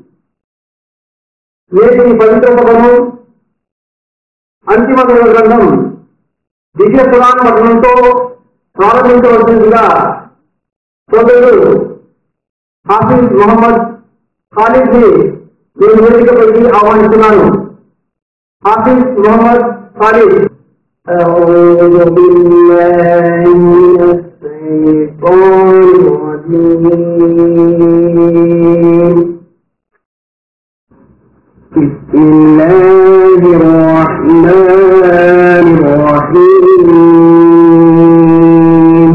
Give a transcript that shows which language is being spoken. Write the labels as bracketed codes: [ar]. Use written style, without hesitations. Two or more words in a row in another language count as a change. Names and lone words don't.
[te] నేటి పవిత్ర పదము అంతిమ గ్రంథం దివ్య పురాణ పఠనంతో ప్రారంభించవలసిందిగా సోదరుడు హాఫీజ్ మొహమ్మద్ ఖాలిద్ ని నేను వేదికపైకి ఆహ్వానిస్తున్నాను. హాఫీజ్ మొహమ్మద్ ఖాలిద్. [ar] أعوذ بالله من الشيطان الرجيم. بسم الله الرحمن الرحيم.